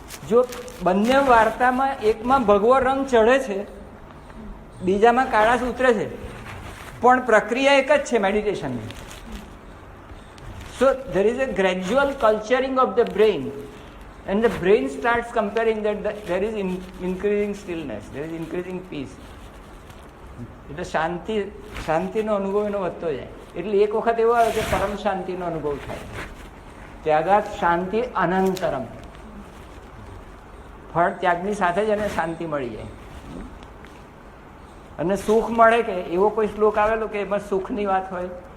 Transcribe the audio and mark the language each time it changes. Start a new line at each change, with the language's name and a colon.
Gujarati: જો બંને વાર્તામાં એકમાં ભગવો રંગ ચડે છે, બીજામાં કાળાશ ઉતરે છે, પણ પ્રક્રિયા એક જ છે મેડિટેશનની.
English: So there is a gradual culturing of the brain. And the brain starts comparing that there is increasing stillness, there is increasing peace.
Gujarati: એટલે શાંતિનો અનુભવ એનો વધતો જાય. એટલે એક વખત એવો આવે કે પરમ શાંતિનો અનુભવ થાય.
Sanskrit: ત્યાગાત શાંતિ અનંતરમ.
Gujarati: ફળ ત્યાગની સાથે જ એને શાંતિ મળી જાય. અને સુખ મળે કે એવો કોઈ શ્લોક આવેલો કે એમાં સુખની વાત હોય?